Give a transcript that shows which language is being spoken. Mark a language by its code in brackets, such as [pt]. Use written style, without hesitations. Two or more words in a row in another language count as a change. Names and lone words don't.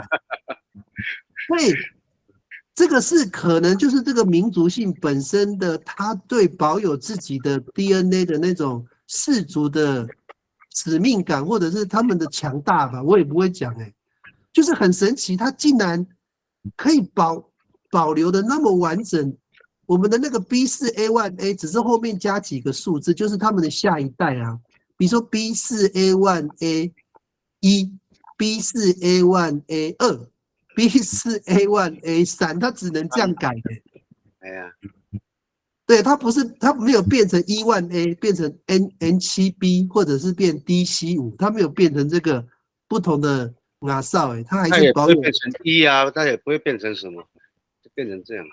[zh] 所以这个是可能就是这个民族性本身的，他对保有自己的 DNA 的那种氏族的使命感，或者是他们的强大吧，我也不会讲就是很神奇，他竟然可以保留的那么完整。我们的那个 B4A1A 只是后面加几个数字，就是他们的下一代啊。比如说 B4A1A1、B4A1A2、B4A1A3，它只能这样改的。哎呀，对，它不是，它没有变成 E1A 变成 N7B 或者是变 DC5，它没有变成这个不同的亚少它还是保有。它也不会变成一啊，它也不会变成什么，就变成这样。